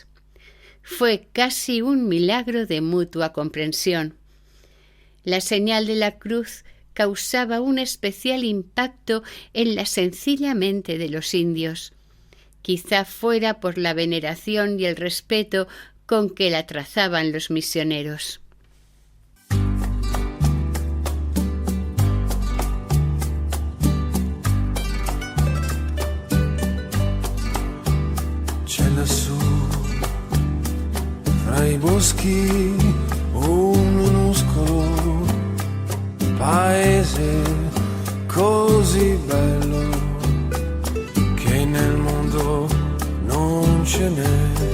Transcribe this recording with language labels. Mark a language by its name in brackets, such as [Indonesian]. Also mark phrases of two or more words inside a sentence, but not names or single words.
[Spanish] Fue casi un milagro de mutua comprensión. La señal de la cruz causaba un especial impacto en la sencilla mente de los indios. Quizá fuera por la veneración y el respeto con que la trazaban los misioneros. [Italian] C'è lassù, fra i boschi, un minuscolo paese così bello che nel mondo non ce n'è.